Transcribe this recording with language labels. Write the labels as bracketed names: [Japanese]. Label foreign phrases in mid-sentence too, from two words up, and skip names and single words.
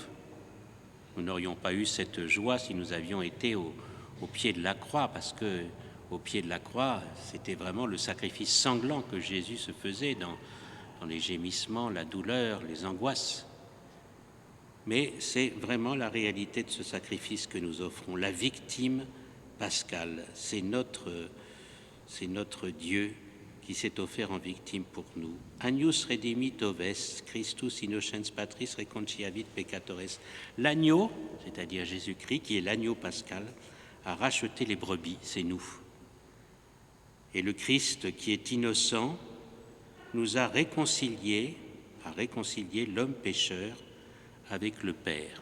[French] Nous n'aurions pas eu cette joie si nous avions été au pied de la croix, parce que au pied de la croix, c'était vraiment le sacrifice sanglant que Jésus se faisait dans les gémissements, la douleur, les angoisses. Mais c'est vraiment la réalité de ce sacrifice que nous offrons, la victime pascale. C'est notre Dieu qui s'est offert en victime pour nous. [Latin] Agnus redimit oves, Christus innocens patris reconciliavit peccatores. [French] L'agneau, c'est-à-dire Jésus-Christ, qui est l'agneau pascal, a racheté les brebis, c'est nous. Et le Christ, qui est innocent, nous a réconcilié l'homme pécheur avec le Père.